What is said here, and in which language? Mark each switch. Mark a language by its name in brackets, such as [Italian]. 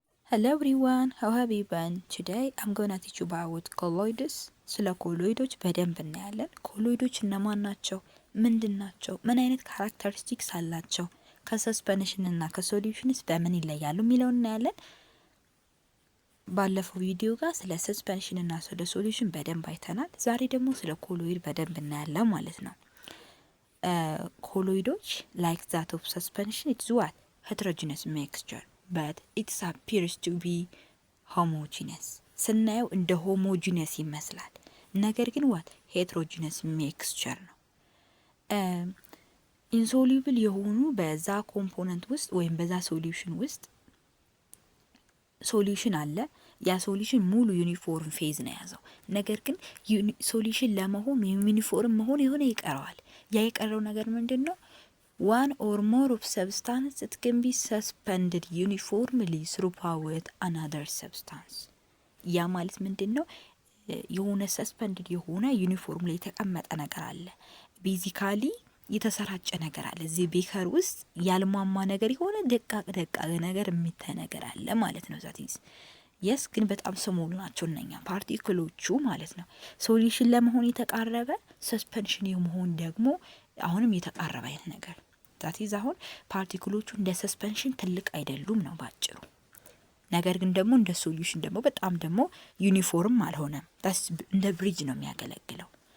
[English] Hello everyone, how have you been? Today I'm gonna teach you about colloids. [Amharic] ስለ ኮሎይዶች በደንብ እናያለን። ኮሎይዶች እነማን ናቸው? ምንድን ናቸው? ምን አይነት ካራክተሪስቲክስ አላቸው? ከሰስፐንሽን እና ከሶሉሽንስ በምን ይለያሉ የሚለውን እናያለን። ባለፈው ቪዲዮ ጋር ስለ ሰስፐንሽን እና ስለ ሶሉሽን በደንብ አይተናል። ዛሬ ደግሞ ስለ ኮሎይድ በደንብ እናያለን ማለት ነው። ኮሎይዶች [English] like that of suspension, it's what? heterogeneous mixture but it appears to be homogeneous. [Amharic] ስናየው እንደ ሆሞጂነስ ይመስላል፣ ነገር ግን [English] what? heterogeneous mixture [Amharic] ነው። ኢንሶሉብል የሆኑ በዛ ኮምፖነንት ውስጥ ወይም በዛ ሶሉሽን ውስጥ ሶሉሽን አለ። ያ ሶሉሽን ሙሉ ዩኒፎርም ፌዝ ነው የያዘው። ነገር ግን ሶሉሽን ለመሆን ዩኒፎርም መሆን የሆነ ይቀረዋል። ያ የቀረው ነገር ምንድን ነው? [English] one or more of substance it can be suspended uniformly throughout another substance። [Amharic] ያ ማለት ምንድን ነው? የሆነ ሰስፐንድድ የሆነ ዩኒፎርም ላይ የተቀመጠ ነገር አለ። ቤዚካሊ የተሰራጨ ነገር አለ። እዚህ ቤከር ውስጥ ያልሟማ ነገር የሆነ ደቃቅ ነገር የሚታይ ነገር አለ ማለት ነው። [English] ዛት ኢዝ [Amharic] የስ ግን በጣም ስሞል ናቸው እነኛ ፓርቲክሎቹ ማለት ነው። ሶሉሽን ለመሆን የተቃረበ ሰስፐንሽን የመሆን ደግሞ አሁንም የተቃረበ አይነት ነገር [English] ዛት ኢዝ [Amharic] አሁን ፓርቲክሎቹ እንደ ሰስፐንሽን ትልቅ አይደሉም ነው ባጭሩ። ነገር ግን ደግሞ እንደ ሶሉሽን ደግሞ በጣም ደግሞ ዩኒፎርም አልሆነም። እንደ ብሪጅ ነው የሚያገለግለው።